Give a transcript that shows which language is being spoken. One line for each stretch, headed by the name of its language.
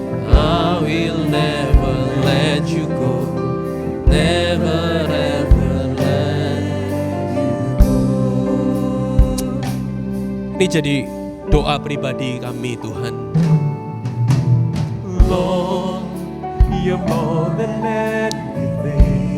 English: I will never let you go, never ever let you go.
Indonesian: Ini jadi doa pribadi kami Tuhan.
English: Lord, You're more than anything.